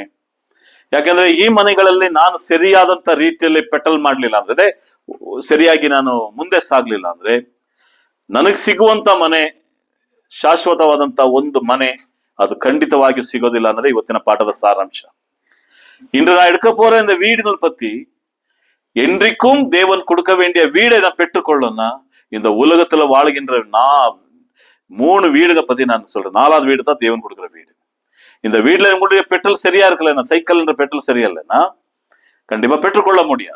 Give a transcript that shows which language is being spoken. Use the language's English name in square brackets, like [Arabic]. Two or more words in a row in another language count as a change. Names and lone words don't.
[Kannada] ಯಾಕಂದ್ರೆ ಈ ಮನೆಗಳಲ್ಲಿ ನಾನು ಸರಿಯಾದಂತ ರೀತಿಯಲ್ಲಿ ಪೆಟಲ್ ಮಾಡ್ಲಿಲ್ಲ ಅಂದ್ರೆ, ಸರಿಯಾಗಿ ನಾನು ಮುಂದೆ ಸಾಗ್ಲಿಲ್ಲ ಅಂದ್ರೆ, ನನಗ್ ಸಿಗುವಂತ ಮನೆ, ಶಾಶ್ವತವಾದಂತ ಒಂದು ಮನೆ, ಅದು ಖಂಡಿತವಾಗಿಯೂ ಸಿಗೋದಿಲ್ಲ ಅನ್ನೋದೇ ಇವತ್ತಿನ ಪಾಠದ ಸಾರಾಂಶ. [Tamil] இன்று நான் எடுக்க போற இந்த வீடுகள் பத்தி, என்றைக்கும் தேவன் கொடுக்க வேண்டிய வீடை நான் பெற்றுக்கொள்ளணும்னா இந்த உலகத்துல வாழ்கின்ற 3 வீடுகளை பத்தி நான் சொல்றேன். 4வது வீடு தான் தேவன் கொடுக்குற வீடு. இந்த வீட்டுல உங்களுடைய பெட்ரோல் சரியா இருக்கலன்னா, சைக்கிள்ன்ற பெட்ரோல் சரியா இல்லைன்னா கண்டிப்பா பெற்றுக்கொள்ள முடியாது.